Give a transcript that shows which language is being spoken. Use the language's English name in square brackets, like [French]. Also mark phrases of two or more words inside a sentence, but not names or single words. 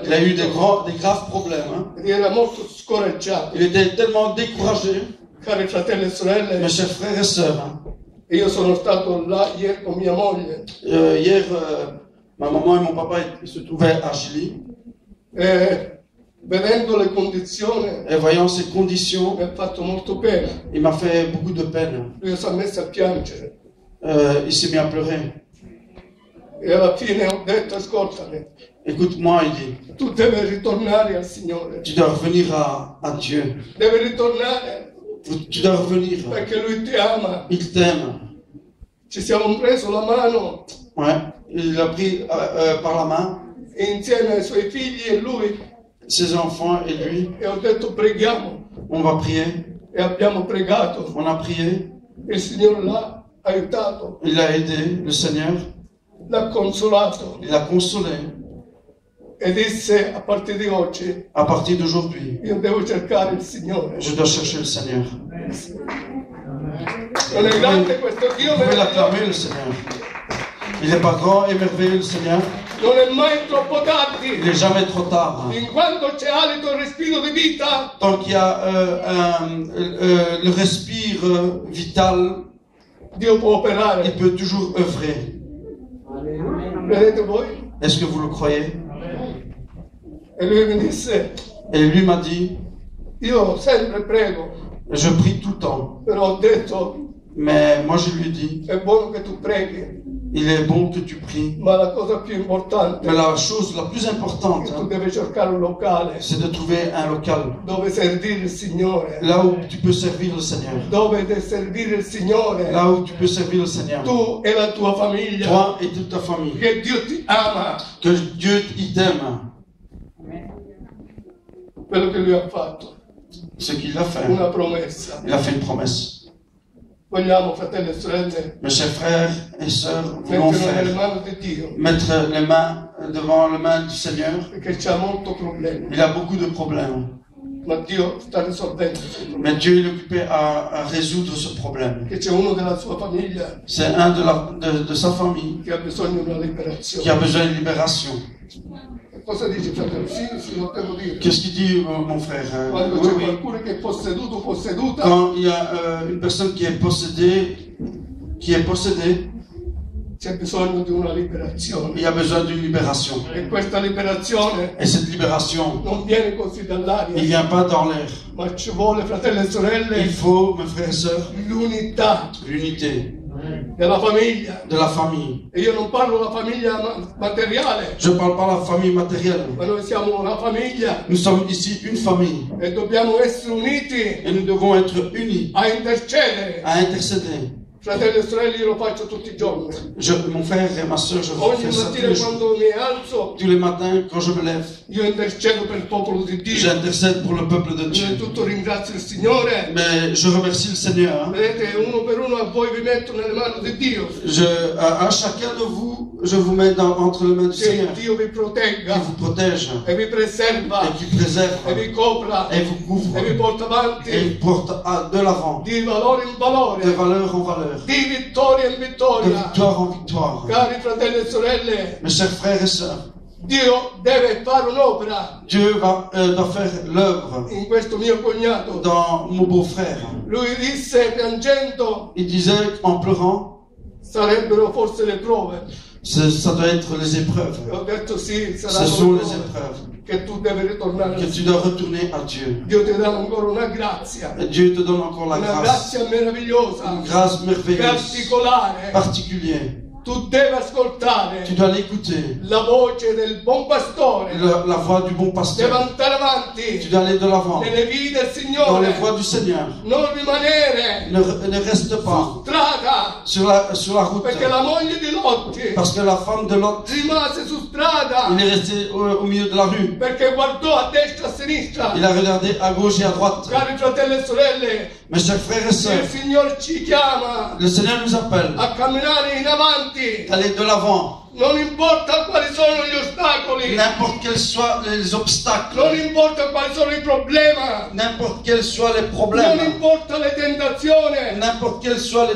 [French] Il a eu des graves problèmes. Hein. [Italian] Ed era molto scoraggiato. [French] Il était tellement découragé. [Italian] Cari fratelli e sorelle, [French] Mes chers frères et sœurs, hein. [Italian] io sono stato là ieri con mia moglie [French] Hier, ma maman et mon papa ils se trouvaient à Gilly. [Italian] e vedendo le condizioni [French] Et voyant ces conditions, [Italian] mi ha fatto molto pena. [French] il m'a fait beaucoup de peine. [Italian] Lui si è messo a piangere [French] Il s'est mis à pleurer. [Italian] e alla fine ho detto ascoltami, [French] Écoute-moi, il dit, [Italian] tu devi ritornare al Signore, [French] tu dois revenir à Dieu. [Italian] devi ritornare [French] Tu dois revenir. [Italian] perché Lui ti ama. [French] Il t'aime. [Italian] Ci siamo preso la mano [French] Ouais. Il l'a pris par la main, [Italian] insieme ai suoi figli e lui [French] ses enfants et lui. [Italian] e ho detto preghiamo [French] On va prier. [Italian] e abbiamo pregato. [French] On a prié. [Italian] Il Signore l'ha aiutato, [French] Il a aidé, le Seigneur. [Italian] l'ha consolato [French] Il l'a consolé. [Italian] e disse a partire di oggi [French] À partir d'aujourd'hui, [Italian] io devo cercare il Signore. [French] je dois chercher le Seigneur. [Italian] Non è grande questo Dio [French] Vous pouvez [Italian] meraviglioso, [French] l'acclamer, le Seigneur. Il n'est pas grand et merveilleux, le Seigneur. [Italian] non è mai troppo [French] Il [Italian] tardi. [French] n'est jamais trop tard. [Italian] In quanto c'è alito e respiro di vita, [French] Tant qu'il y a le respire vital, [Italian] Dio può [French] il [Italian] operare. [French] peut toujours œuvrer. [Italian] Vedete voi? [French] Est-ce que vous le croyez? [Italian] E lui mi disse, [French] Et lui m'a dit, [Italian] io sempre prego, [French] je prie tout le temps. [Italian] però ho detto, [French] Mais moi je lui ai dit, [Italian] è buono che tu preghi, [French] il est bon que tu pries. [Italian] ma la cosa più importante [French] Mais la chose la plus [Italian] è [French] importante, [Italian] che tu [French] hein, [Italian] devi cercare un locale [French] c'est de trouver un local. [Italian] dove servire il Signore, [French] Là où tu peux servir le Seigneur. [Italian] dove devi servire il Signore, [French] Là où tu peux servir le Seigneur. [Italian] tu e la tua famiglia, [French] Toi et toute ta famille. [Italian] che Dio ti ama, [French] Que Dieu il t'aime. [Italian] quello che lui ha fatto, [French] Ce qu'il a fait. [Italian] una promessa. [French] Il a fait une promesse. [Italian] Vogliamo, fratelli e sorelle, [French] Mes chers frères et sœurs, voulons [Italian] metterlo nelle [French] faire [Italian] mani di Dio, [French] mettre les mains devant les mains du Seigneur. [Italian] perché c'ha molto problemi, [French] Il a beaucoup de problèmes. [Italian] ma Dio sta risolvendo i suoi problemi. [French] Mais Dieu est occupé à résoudre ce problème. [Italian] Che c'è uno della sua famiglia [French] C'est un de sa famille [Italian] che ha bisogno di una [French] qui a [Italian] liberazione. [French] besoin de libération. [Italian] Cosa dici, fratello? Sì, lo devo dire. [French] Qu'est-ce qu'il dit, mon frère? [Italian] Quando [French] Oui, [Italian] c'è [French] oui. [Italian] qualcuno che è posseduto, posseduta, [French] Quand il y a une personne qui est possédée, [Italian] c'è bisogno di una liberazione. [French] il y a besoin d'une libération. [Italian] E questa liberazione [French] Et cette libération, [Italian] non viene così [French] il ne [Italian] dall'aria, [French] vient pas dans l'air. [Italian] ma ci vuole, fratelli e [French] Il [Italian] sorelle, [French] faut, mes frères et sœurs, [Italian] l'unità [French] l'unité [Italian] della famiglia. [French] de la famille. [Italian] E io non parlo della famiglia materiale, [French] Je ne parle pas de la famille matérielle. [Italian] ma noi siamo una famiglia [French] Nous sommes ici une famille [Italian] e dobbiamo essere uniti [French] et nous devons être unis [Italian] a intercedere. [French] à intercéder. [Italian] Fratelli e sorelle, io lo faccio tutti i giorni. [French] Mon frère et ma soeur, je [Italian] Ogni [French] fais ça tous [Italian] mattina [French] les jours. [Italian] quando mi alzo, [French] Tous les matins, quand je me lève, [Italian] io intercedo per il popolo di Dio. [French] j'intercède pour le peuple de Dieu. [Italian] Innanzitutto ringrazio il Signore. [French] Mais je remercie le Seigneur. Hein. [Italian] Vedete, uno per uno a voi vi metto nelle mani di Dio. [French] À chacun de vous, je vous mets entre les mains du [Italian] Che [French] Seigneur, [Italian] Dio vi [French] qui [Italian] protegga [French] vous protège [Italian] e vi preserva [French] et qui préserve [Italian] e vi copra [French] et vous couvre [Italian] e vi porta [French] et [Italian] avanti [French] vous porte de l'avant, [Italian] di valore in [French] de [Italian] valore, [French] valeur en valeur, [Italian] di vittoria in [French] de [Italian] vittoria. [French] victoire en victoire. [Italian] Cari fratelli e sorelle, [French] Mes chers frères et sœurs, [Italian] Dio deve fare un'opera [French] Dieu doit faire l'œuvre [Italian] in questo mio cognato. [French] dans mon beau-frère. [Italian] Lui disse piangendo, [French] Il disait en pleurant, [Italian] sarebbero forse le prove. [French] ça doit être les épreuves. [Italian] E ho detto sì, [French] Ce [Italian] saranno [French] sont [Italian] le [French] les [Italian] prove. [French] épreuves [Italian] Che tu devi ritornare [French] que [Italian] al [French] tu [Italian] Signore. [French] dois retourner à Dieu. [Italian] Dio ti dà ancora una grazia, [French] Et Dieu te donne encore la [Italian] una [French] grâce, [Italian] grazia meravigliosa, [French] une grâce merveilleuse, [Italian] particolare. [French] particulière. [Italian] Tu devi ascoltare [French] Tu dois l'écouter, [Italian] la voce del buon pastore, [French] la voix du bon [Italian] devi [French] pasteur. [Italian] andare [French] Tu [Italian] avanti [French] dois aller de l'avant, [Italian] nelle vie del [French] dans les [Italian] Signore, [French] voies du Seigneur. [Italian] non rimanere [French] Ne reste pas [Italian] strada, [French] sur la route, [Italian] perché la moglie di Lotti [French] parce que la femme de Lot, [Italian] rimase su strada [French] il est resté au milieu de la rue. [Italian] perché guardò a destra e a sinistra. [French] Il a regardé à gauche et à droite. [Italian] Cari fratelli e sorelle, [French] Mes chers frères et sœurs, [Italian] il Signore ci chiama [French] le Seigneur nous appelle [Italian] a camminare in avanti, [French] d'aller de l'avant, [Italian] Non importa quali sono gli ostacoli, [French] n'importe quels soient les obstacles, [Italian] non importa quali sono i problemi, [French] n'importe quels soient les [Italian] non [French] problèmes, [Italian] importa le tentazioni, [French] n'importe quelles soient les